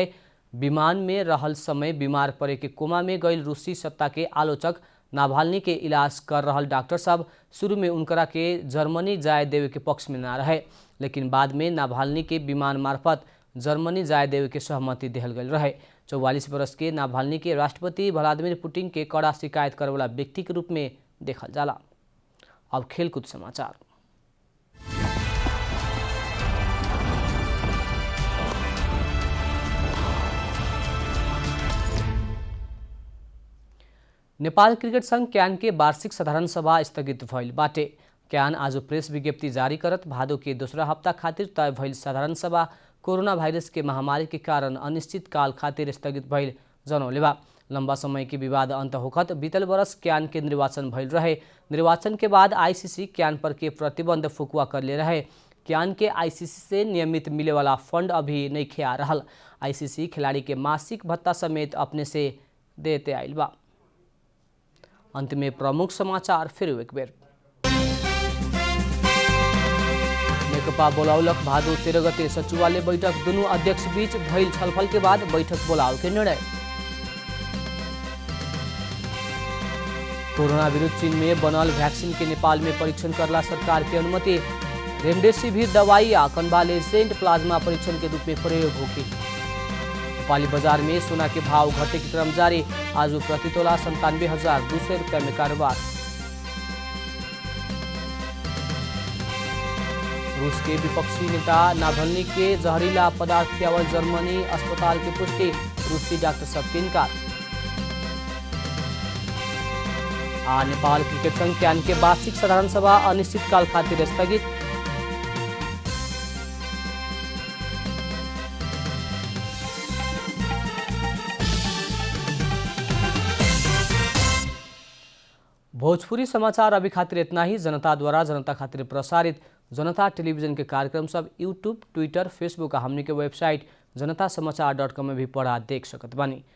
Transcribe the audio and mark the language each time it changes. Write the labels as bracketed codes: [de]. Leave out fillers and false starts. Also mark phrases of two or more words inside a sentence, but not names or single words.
[bho] विमान में रहल समय बीमार पड़े के कोमा में गईल रूसी सत्ता के आलोचक नाभाल्नी के इलाज कर रहल डॉक्टर साहब शुरू में उनकरा के जर्मनी जाए देवे के पक्ष में ना रहे, लेकिन बाद में नाभाल्नी के विमान मार्फत जर्मनी जाए देवे के सहमति देहल गईल रहे। 44 वर्ष के नाभाल्नी के राष्ट्रपति व्लादिमीर पुतिन के कड़ा शिकायत करे वाला व्यक्ति के रूप में देखल जाला। अब खेलकूद समाचार। नेपाल क्रिकेट संघ क्यान के वार्षिक साधारण सभा स्थगित भइल बाटे। क्यान आज प्रेस विज्ञप्ति जारी करत भादो के दूसरा हफ्ता खातिर तय भइल साधारण सभा कोरोना वायरस के महामारी के कारण अनिश्चित काल खातिर स्थगित भइल जनौले बा। लंबा समय के विवाद अंत होखत बीतल वर्ष क्यान के निर्वाचन भइल रहे। निर्वाचन के बाद आईसीसी क्यान पर के प्रतिबंध फुकुआ कर ले रहे। क्यान के आईसीसी से नियमित मिले वाला फंड अभी नहीं खे आ रहा। आईसीसी खिलाड़ी के मासिक भत्ता समेत अपने से देते आइल बा। अंत में प्रमुख समाचार फिर एक बेर। नेकपा बोलावलक भादो 13 गते सचिवालय बैठक। दुनू अध्यक्ष बीच भइल छलफल के बाद बैठक बोलाव के निर्णय। कोरोना विरुद्ध चीन में बनल वैक्सीन के नेपाल में परीक्षण करला सरकार की अनुमति। रेमडेसिविर दवाई आ कन्वालेसेंट प्लाज्मा परीक्षण के रूप में प्रयोग होगी। नेपाली बाजार में सोना के भाव घटे के क्रम जारी। आज प्रति तोला 97,200 रुपया में कारोबार। रूस के विपक्षी नेता नाभाल्नी के जहरीला पदार्थ खियावल जर्मनी अस्पताल की पुष्टि। रूसी डॉक्टर सब के इनकार। नेपाल क्रिकेट संघ क्यान के वार्षिक साधारण सभा अनिश्चित काल खातिर स्थगित। भोजपुरी समाचार अभी खातिर इतना ही। जनता द्वारा जनता खातिर प्रसारित जनता टेलीविजन के कार्यक्रम सब यूट्यूब, ट्विटर, फेसबुक और हमने के वेबसाइट जनतासमाचार.com में भी पढ़ा देख सकत बानी।